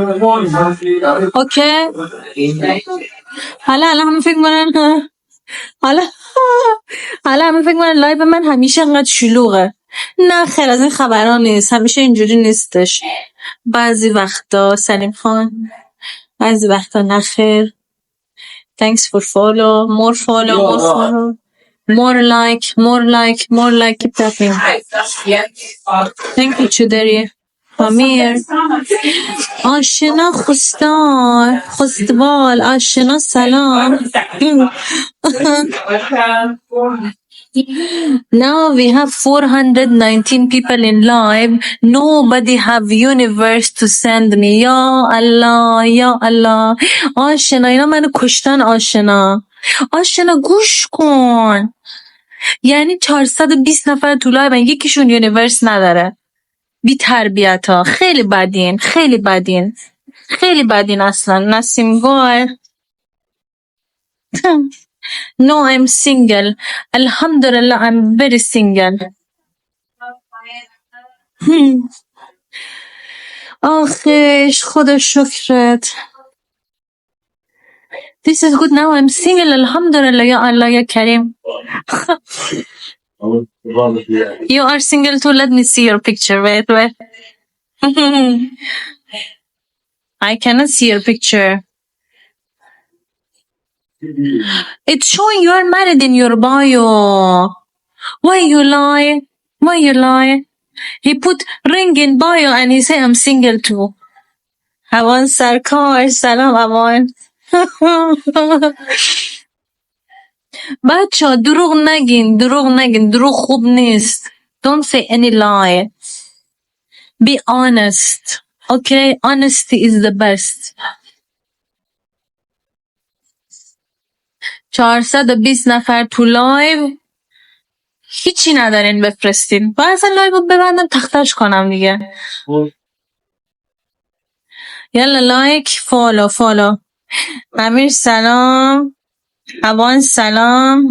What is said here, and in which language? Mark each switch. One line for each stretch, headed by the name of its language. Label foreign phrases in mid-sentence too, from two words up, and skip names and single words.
Persian: اوکی حالا همه فکر کنن حالا همه فکر کنن لایو من همیشه انقدر شلوغه. نه خیر از این خبرها نیست. همیشه اینجوری نیستش. بعضی وقتا سلیم خان بعضی وقتا نه خیر.
English: thanks for follow more follow more follow more like keep tapping. thank you چودری امیر.
Persian: آشنا خستوال آشنا سلام.
English: Now we have 419 people in live. Nobody have universe to send me.
Arabic: یا الله یا الله.
Persian: آشنا اینا منو کشتن. آشنا گوش کن. یعنی 420 نفر تو لایو یکیشون یونیورس نداره. بی تربیت ها. خیلی بدین اصلا.
English: نسیم گل No I'm single. Alhamdulillah I'm very single.
Persian: آخیش خدا شکرت.
English: This is good now I'm single.
Arabic: الحمد لله يا الله يا كريم.
English: You are single too. Let me see your picture. Wait. I cannot see your picture. It's showing you are married in your bio. Why you lie? He put ring in bio and he say I'm single too. Awan Sarkar. Salam Awan.
Persian: بچه دروغ نگین. دروغ خوب نیست.
English: Don't say any lie. Be honest. Okay? Honesty is the best.
Persian: 420 نفر تو لایو هیچی ندارین بفرستین. باید اصلا لایو ببندم تختش کنم دیگه. یالا
English: like follow.
Persian: امیر سلام. اوان سلام.